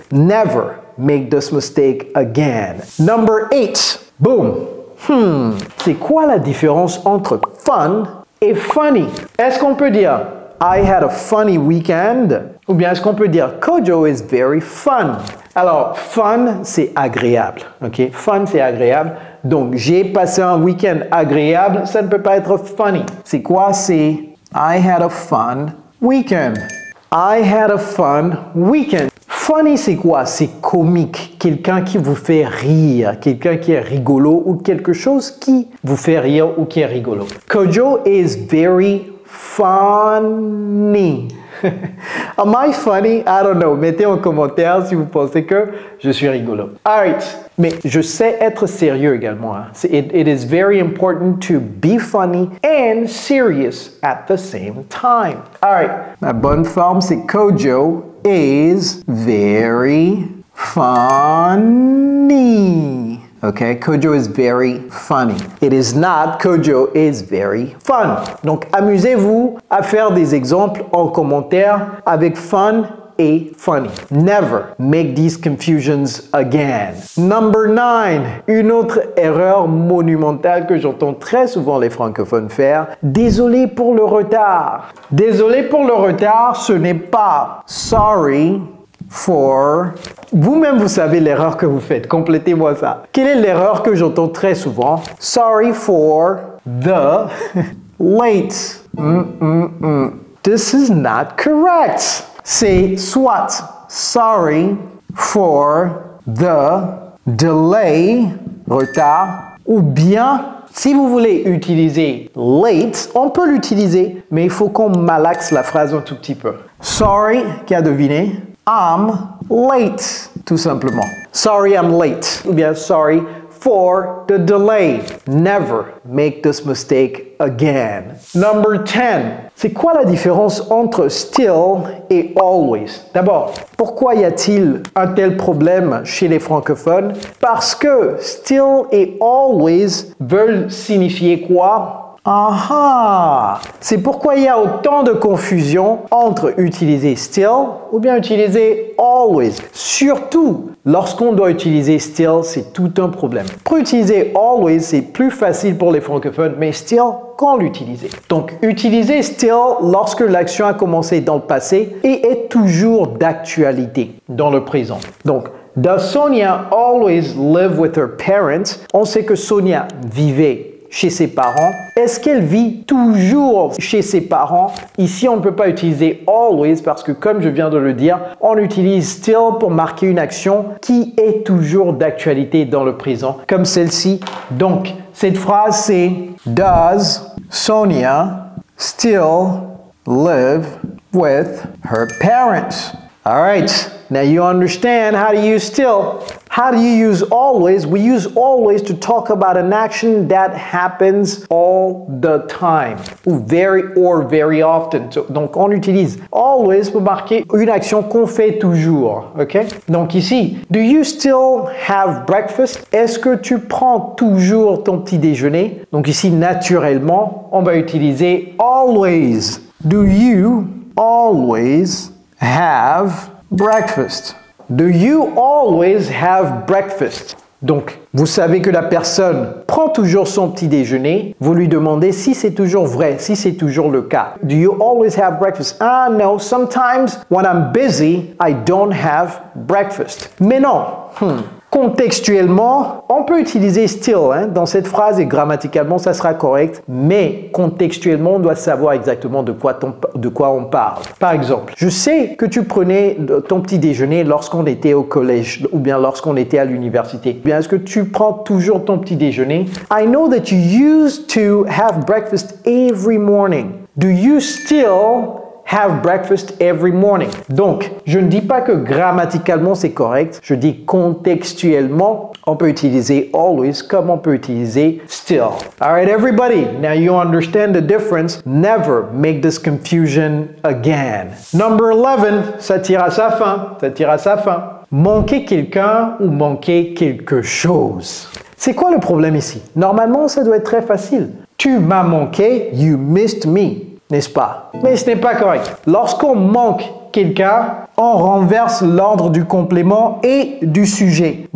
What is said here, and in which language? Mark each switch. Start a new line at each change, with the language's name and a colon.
English: Never make this mistake again. Number 8. Boom.
French: C'est quoi la différence entre fun et funny? Est-ce qu'on peut dire
English: I had a funny weekend?
French: Ou bien est-ce qu'on peut dire
English: Kojo is very fun?
French: Alors, fun, c'est agréable. Ok? Fun, c'est agréable. Donc, j'ai passé un week-end agréable, ça ne peut pas être funny. C'est quoi? C'est
English: I had a fun weekend. I had a fun weekend.
French: Funny, c'est quoi? C'est comique. Quelqu'un qui vous fait rire. Quelqu'un qui est rigolo ou quelque chose qui vous fait rire ou qui est rigolo.
English: Kojo is very funny. Am I funny? I don't know.
French: Mettez en commentaire si vous pensez que je suis rigolo. Alright. Mais je sais être sérieux également. Hein.
English: It is very important to be funny and serious at the same time.
French: Alright. La bonne forme, c'est
English: Kojo is very funny. Okay, Kojo is very funny. It is not Kojo is very fun.
French: Donc, amusez-vous à faire des exemples en commentaire avec fun et funny.
English: Never make these confusions again. Number 9.
French: Une autre erreur monumentale que j'entends très souvent les francophones faire. Désolé pour le retard. Désolé pour le retard, ce n'est pas
English: sorry for...
French: Vous-même, vous savez l'erreur que vous faites. Complétez-moi ça. Quelle est l'erreur que j'entends très souvent?
English: Sorry for the late. This is not correct.
French: C'est soit
English: sorry for the delay,
French: retard, ou bien si vous voulez utiliser late, on peut l'utiliser, mais il faut qu'on malaxe la phrase un tout petit peu. Sorry, qui a deviné?
English: I'm late,
French: tout simplement.
English: Sorry, I'm late.
French: Ou bien
English: sorry for the delay. Never make this mistake again. Number 10.
French: C'est quoi la différence entre still et always? D'abord, pourquoi y a-t-il un tel problème chez les francophones? Parce que still et always veulent signifier quoi? Ah! C'est pourquoi il y a autant de confusion entre utiliser still ou bien utiliser always. Surtout, lorsqu'on doit utiliser still, c'est tout un problème. Pour utiliser always, c'est plus facile pour les francophones, mais still, quand l'utiliser? Donc, utiliser still lorsque l'action a commencé dans le passé et est toujours d'actualité dans le présent.
English: Donc, does Sonia always live with her parents?
French: On sait que Sonia vivait chez ses parents. Est-ce qu'elle vit toujours chez ses parents? Ici, on ne peut pas utiliser always parce que, comme je viens de le dire, on utilise still pour marquer une action qui est toujours d'actualité dans le présent, comme celle-ci. Donc, cette phrase, c'est
English: Does Sonia still live with her parents? All right. Now you understand how to use still. How do you use always? We use always to talk about an action that happens all the time. Ou very often.
French: Donc on utilise always pour marquer une action qu'on fait toujours. Ok? Donc ici,
English: do you still have breakfast?
French: Est-ce que tu prends toujours ton petit déjeuner? Donc ici, naturellement, on va utiliser always.
English: Do you always have breakfast? Do you always have breakfast?
French: Donc, vous savez que la personne prend toujours son petit déjeuner. Vous lui demandez si c'est toujours vrai, si c'est toujours le cas.
English: Do you always have breakfast? Ah, no, sometimes when I'm busy, I don't have breakfast.
French: Mais non. Contextuellement, on peut utiliser still dans cette phrase et grammaticalement, ça sera correct. Mais contextuellement, on doit savoir exactement de quoi on parle. Par exemple, je sais que tu prenais ton petit déjeuner lorsqu'on était au collège ou bien lorsqu'on était à l'université. Bien, est-ce que tu prends toujours ton petit déjeuner?
English: I know that you used to have breakfast every morning. Do you still have breakfast every morning.
French: Donc, je ne dis pas que grammaticalement c'est correct, je dis contextuellement, on peut utiliser always comme on peut utiliser still.
English: Alright, everybody, now you understand the difference. Never make this confusion again. Number 11,
French: ça tire à sa fin, ça tire à sa fin. Manquer quelqu'un ou manquer quelque chose. C'est quoi le problème ici? Normalement, ça doit être très facile. Tu m'as manqué,
English: you missed me,
French: n'est-ce pas? Mais ce n'est pas correct. Lorsqu'on manque quelqu'un, on renverse l'ordre du complément et du sujet.